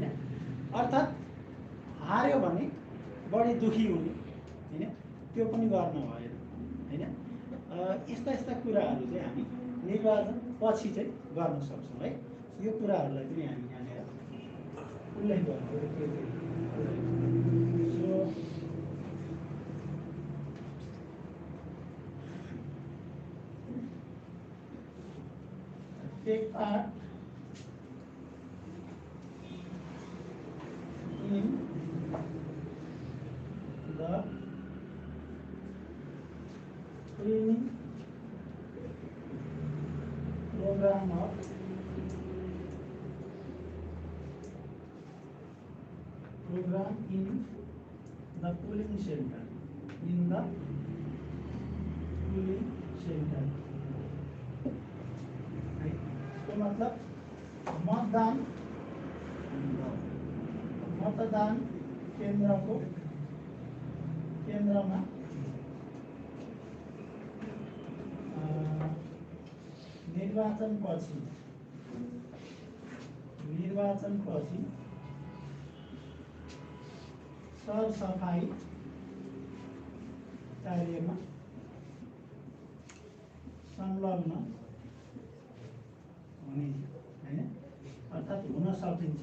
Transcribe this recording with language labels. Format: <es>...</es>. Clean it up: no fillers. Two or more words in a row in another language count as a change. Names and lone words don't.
<ne>अर्थात् हार्यो भने बढी दुखी हुने होइन, त्यो पनि गर्न भएन होइन। यस्ता यस्ता कुराहरू चाहिँ हामी निर्वाचन पछि चाहिँ गर्न सक्छौँ है। यो कुराहरूलाई पनि हामी यहाँनिर उल्लेख गर्नुपर्छ।</ne> <en>take part in the training program of in the polling center,</en> <hi>तो मतलब मतदान</hi> <ne>केन्द्रमा निर्वाचन पछि सरसफाई कार्यमा संलग्न हुने हैन, अर्थात् हुन सकिन्छ।</ne>